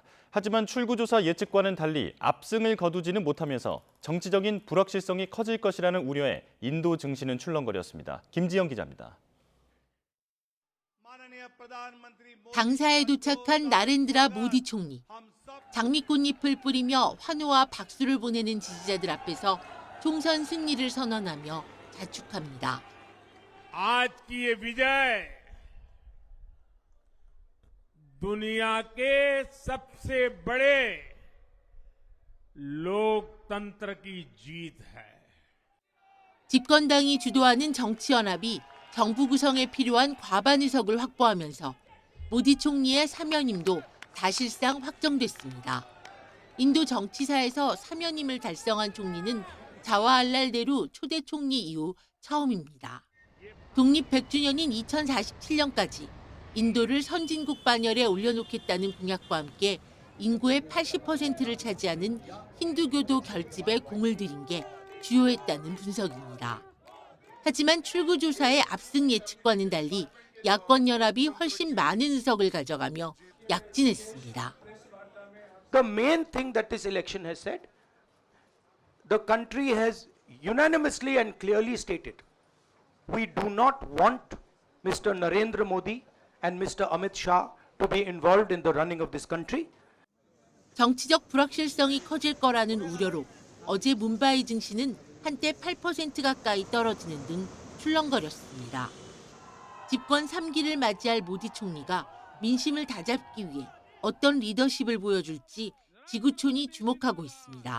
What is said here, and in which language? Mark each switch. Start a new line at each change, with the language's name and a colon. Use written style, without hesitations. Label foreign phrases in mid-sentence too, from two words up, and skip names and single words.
Korean: 하지만 출구조사 예측과는 달리 압승을 거두지는 못하면서 정치적인 불확실성이 커질 것이라는 우려에 인도 증시는 출렁거렸습니다. 김지영 기자입니다. 당사에 도착한 나렌드라 모디 총리. 장미꽃잎을 뿌리며 환호와 박수를 보내는 지지자들 앞에서 총선 승리를 선언하며 자축합니다.
Hindi: आज की ये विजय दुनिया के सबसे बड़े लोकतंत्र की जीत है.
Korean: 집권당이 주도하는 정치연합이 정부 구성에 필요한 과반 의석을 확보하면서 모디 총리의 3연임도 사실상 확정됐습니다. 인도 정치사에서 사면임을 달성한 총리는 자와할랄 네루 초대 총리 이후 처음입니다. 독립 100주년인 2047년까지 인도를 선진국 반열에 올려놓겠다는 공약과 함께 인구의 80%를 차지하는 힌두교도 결집에 공을 들인 게 주요했다는 분석입니다. 하지만 출구조사의 압승 예측과는 달리 야권연합이 훨씬 많은 의석을 가져가며 약진했습니다.
English: The main thing that this election has said, the country has unanimously and clearly stated, we do not want Mr. Narendra Modi and Mr. Amit Shah to be involved in the running of this country.
Korean: 정치적 불확실성이 커질 거라는 우려로 어제 문바이 증시는 한때 8% 가까이 떨어지는 등 출렁거렸습니다. 집권 3기를 맞이할 모디 총리가 민심을 다잡기 위해 어떤 리더십을 보여줄지 지구촌이 주목하고 있습니다.